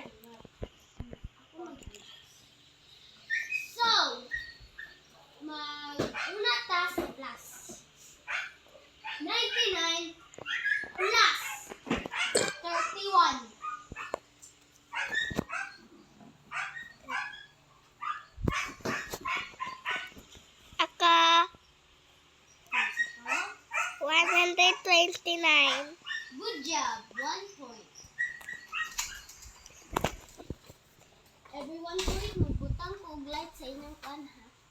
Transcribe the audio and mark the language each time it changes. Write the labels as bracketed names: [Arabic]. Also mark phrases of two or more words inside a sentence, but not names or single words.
[Cebuano] Ako mag-announce. So, una ta sa plus. [English] 99 plus 31. [Cebuano] ako, So, 129. [English] good job. 1 point. Every 1 point, [Cebuano] magbutang ko og light sa inyong kan, ha?